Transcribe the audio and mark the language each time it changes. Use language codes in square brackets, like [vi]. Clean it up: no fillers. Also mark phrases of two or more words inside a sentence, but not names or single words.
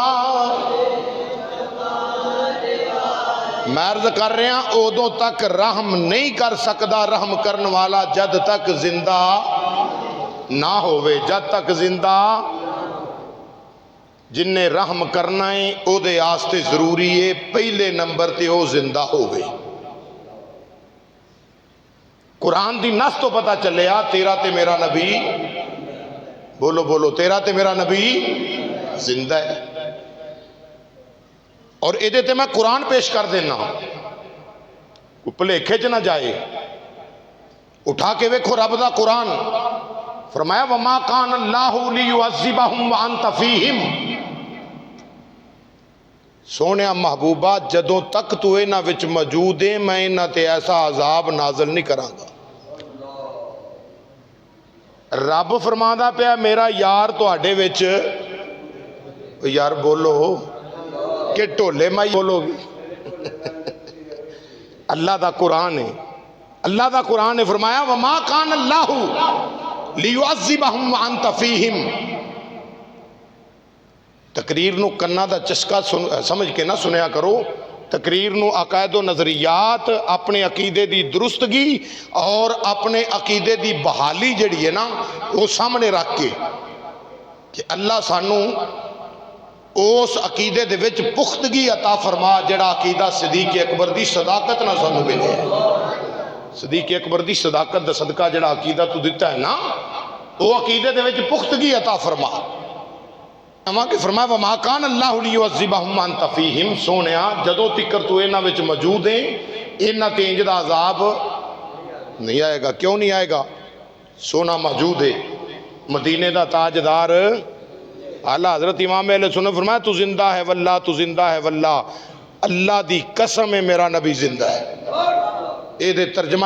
[pa] میں عرض کر رہے ہیں اودوں تک رحم نہیں کر سکدا رحم کرن والا جد تک زندہ نہ ہوئے جد تک زندہ جن نے رحم کرنا ہے او دے آستے ضروری ہے پہلے نمبر تے او زندہ ہوئے قرآن دی نس تو پتا چلے تیرا تے میرا نبی بولو بولو تیرا تے میرا نبی زندہ ہے اور ایدے تے میں قرآن پیش کر دینا پلے کھچ نہ جائے اٹھا کے ویکھو رب دا قرآن فرمایا [ar] وَمَا كَانَ اللَّهُ لِيُعَذِّبَهُمْ وَأَنْتَ فِيهِمْ [pa] سونیا محبوبہ جدوں تک تو اینا وچ موجود ہے میں اینا تے ایسا عذاب نازل نہیں کراں گا رب فرمادا پیا میرا یار تو آڈے وچ یار بولو کہ ٹولے مائی بولو گی اللہ دا قرآن ہے اللہ دا قرآن نے فرمایا [ar] وَمَا كَانَ اللَّهُ لِيُعَذِّبَهُمْ وَأَنْتَ فِيهِمْ [pa] تقریر نو کنا دا چسکا سمجھ کے نہ سنیا کرو تقریر نو عقائد و نظریات اپنے عقیدے دی درستگی اور اپنے عقیدے دی بحالی جڑی ہے نا وہ سامنے رکھ کے کہ اللہ سانو اس عقیدے دے وچ پختگی عطا فرما جڑا عقیدہ صدیق اکبر دی صداقت نہ سانو ملے صدیق اکبر دی صداقت دا صدقہ جڑا عقیدہ تو دیتا ہے نا وہ عقیدے دے وچ پختگی عطا فرما اما کہ فرمایا [ar] وَمَا كَانَ اللَّهُ لِيُعَذِّبَهُمْ وَأَنْتَ فِيهِمْ [pa] سونیا جدوں تکر تو اینا وچ موجود ہیں اینا تینج دا عذاب نہیں آئے گا کیوں نہیں آئے گا سونا موجود ہے مدینے دا تاجدار اعلیٰ حضرت امام اہل سنت فرمایا تو زندہ ہے واللہ تو زندہ ہے واللہ اللہ دی قسم میرا نبی زندہ ہے اے دے ترجمہ